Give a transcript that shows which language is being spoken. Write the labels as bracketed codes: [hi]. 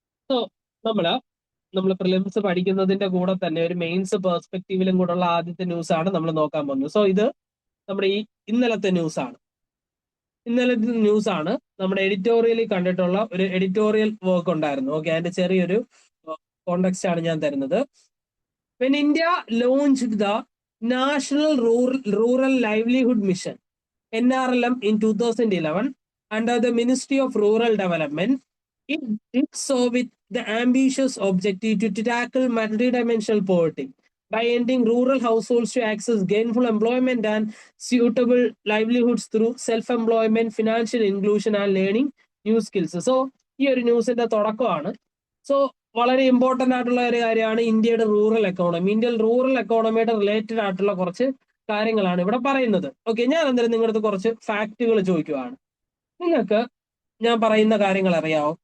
[ml] So നമ്മൾ prelims പഠിക്കുന്നതിന്റെ കൂടെ തന്നെ ഒരു മെയിൻസ് പെർസ്പെക്റ്റീവിലും കൂടെ ഉള്ള ആദ്യത്തെ ന്യൂസ് ആണ് നമ്മൾ നോക്കാൻ പോകുന്നത്. സോ ഇത് നമ്മുടെ ഈ ഇന്നലത്തെ ന്യൂസ് ആണ്. ഇന്നലത്തെ ന്യൂസ് ആണ്. നമ്മുടെ എഡിറ്റോറിയലിൽ കണ്ടിട്ടുള്ള ഒരു എഡിറ്റോറിയൽ വർക്ക് ഉണ്ടായിരുന്നു. ഓക്കെ, അതിന്റെ ചെറിയൊരു കോണ്ടെക്സ്റ്റ് ആണ് ഞാൻ തരുന്നത്. [en] When India launched the National Rural Livelihood Mission NRLM in 2011 under the Ministry of Rural Development, it did so with the ambitious objective to tackle multidimensional poverty by ending rural households to access gainful employment and suitable livelihoods through self-employment, financial inclusion and learning new skills. [ml] So, ഈ ഒരു ന്യൂസിന്റെ തുടക്കമാണ്. So വളരെ important ആയിട്ടുള്ള ഒരു കാര്യമാണ് ഇന്ത്യയുടെ rural economy. Indian rural എക്കോണമിയുടെ related ആയിട്ടുള്ള കുറച്ച് കാര്യങ്ങളാണ് ഇവിടെ പറയുന്നത്. ഓക്കെ, ഞാൻ അന്നേരം നിങ്ങളുടെ കുറച്ച് ഫാക്ടുകൾ ചോദിക്കുവാണ്. നിങ്ങൾക്ക് ഞാൻ പറയുന്ന കാര്യങ്ങൾ അറിയാവോ?